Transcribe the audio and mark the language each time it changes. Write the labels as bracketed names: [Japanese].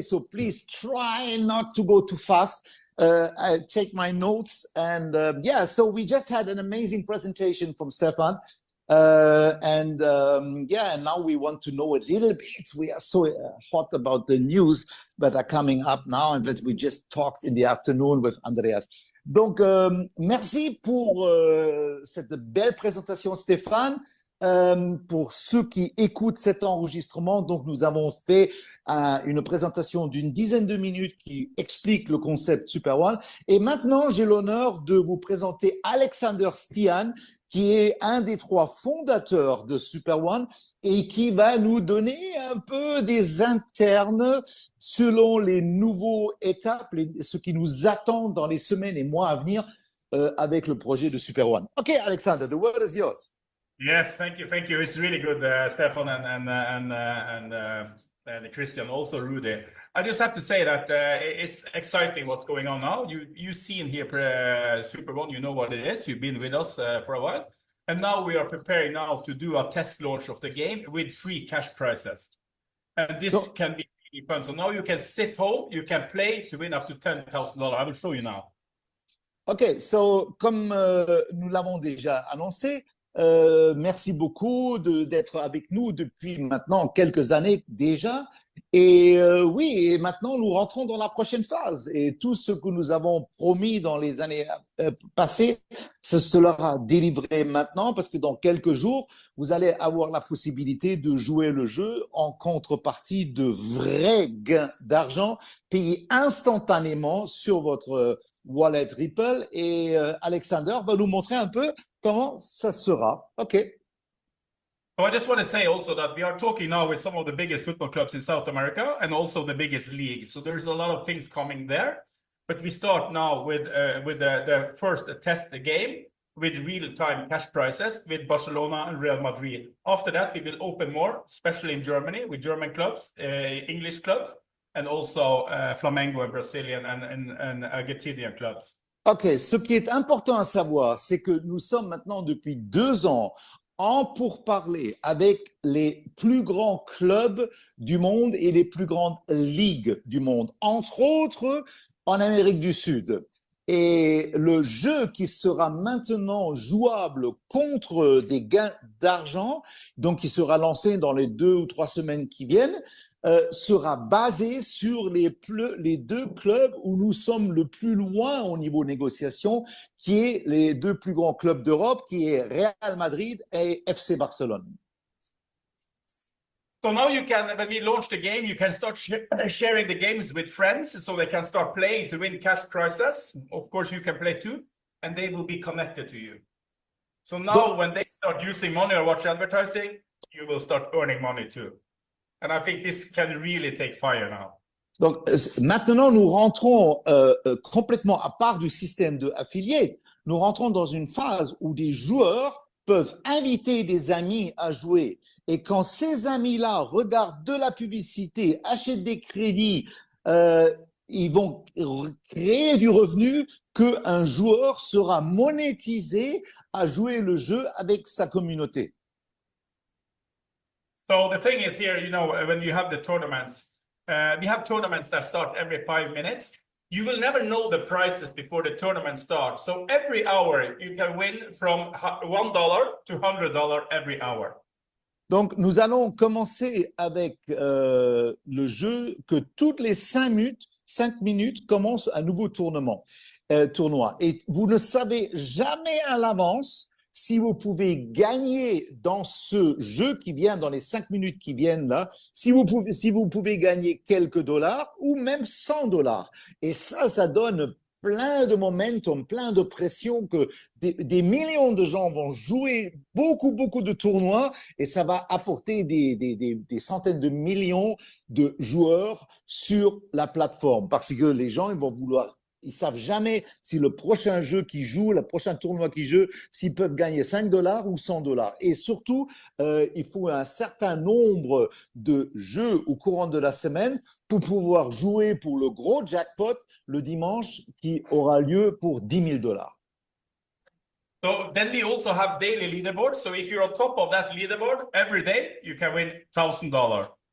[English] So please try not to go too fast. I take my notes and yeah. So we just had an amazing presentation from Stefan, yeah. And now we want to know a little bit. We are so hot about the news that are coming up now, and that we just talked in the afternoon with Andreas. [French] Donc merci pour cette belle présentation, Stéphane. Pour ceux qui écoutent cet enregistrement, donc nous avons fait une présentation d'une dizaine de minutes qui explique le concept Super One. Et maintenant, j'ai l'honneur de vous présenter Alexander Stian, qui est un des 3 fondateurs de Super One et qui va nous donner un peu des internes selon les nouveaux étapes, ce qui nous attend dans les semaines et mois à venir avec le projet de Super One. [English] OK, Alexander, the word is yours. Yes, thank you, thank you. It's really good, Stefan and Christian, also Rudy. I just have to say that it's exciting what's going on now. You've seen here Super One, you know what it is. You've been with us for a while, and now we are preparing now to do a test launch of the game with free cash prizes, and this can be really fun. So now you can sit home, you can play to win up to $10,000. I will show you now. [French] OK, so comme nous l'avons déjà annoncé. Merci beaucoup d'être avec nous depuis maintenant quelques années déjà. Et oui, et maintenant nous rentrons dans la prochaine phase. Et tout ce que nous avons promis dans les années passées, ce sera délivré maintenant parce que dans quelques jours, vous allez avoir la possibilité de jouer le jeu en contrepartie de vrais gains d'argent payés instantanément sur votre wallet Ripple. Et Alexander va nous montrer un peu comment ça sera. OK. [English] So I just want to say also that we are talking now with some of the biggest football clubs in South America and also the biggest league. So there's a lot of things coming there. But we start now with the first test game with real-time cash prices with Barcelona and Real Madrid. After that, we will open more, especially in Germany, with German clubs, English clubs, and also Flamengo and Brazilian and Argentinian clubs. [French] OK, ce qui est important à savoir, c'est que nous sommes maintenant depuis 2 ans en pourparlers avec les plus grands clubs du monde et les plus grandes ligues du monde, entre autres en Amérique du Sud. Et le jeu qui sera maintenant jouable contre des gains d'argent, donc qui sera lancé dans les 2 ou 3 semaines qui viennent, sera basé sur les 2 clubs où nous sommes le plus loin au niveau négociation, qui est les 2 plus grands clubs d'Europe, qui est Real Madrid et FC Barcelone. [English] So now you can, when we launch the game, you can start sharing the games with friends so they can start playing to win cash prizes. Of course, you can play too, and they will be connected to you. So now when they start using money or watch advertising, you will start earning money too. And I think this can really take fire now. [French] Donc maintenant, nous rentrons complètement à part du système de affiliate. Nous rentrons dans une phase où des joueurs peuvent inviter des amis à jouer. Et quand ces amis-là regardent de la publicité, achètent des crédits, ils vont créer du revenu qu'un joueur sera monétisé à jouer le jeu avec sa communauté. [English] So the thing is here, you know, when you have the tournaments, we have tournaments that start every 5 minutes. You will never know the prices before the tournament starts. So every hour, you can win from $1 to $100 every hour. [French] Donc, nous allons commencer avec le jeu que toutes les 5 minutes commence un nouveau tournoi. Et vous ne savez jamais à l'avance si vous pouvez gagner dans ce jeu qui vient, dans les 5 minutes qui viennent là, si vous pouvez gagner quelques dollars ou même $100. Et ça donne plein de momentum, plein de pression que des millions de gens vont jouer beaucoup de tournois et ça va apporter des centaines de millions de joueurs sur la plateforme parce que les gens, ils savent jamais si le prochain jeu qu'ils jouent, le prochain tournoi qu'ils jouent, s'ils peuvent gagner $5 ou $100. Et surtout, il faut un certain nombre de jeux au courant de la semaine pour pouvoir jouer pour le gros jackpot le dimanche qui aura lieu pour $10,000. [English] So then we also have daily leaderboards. So if you're on top of that leaderboard every day, you can win $1,000.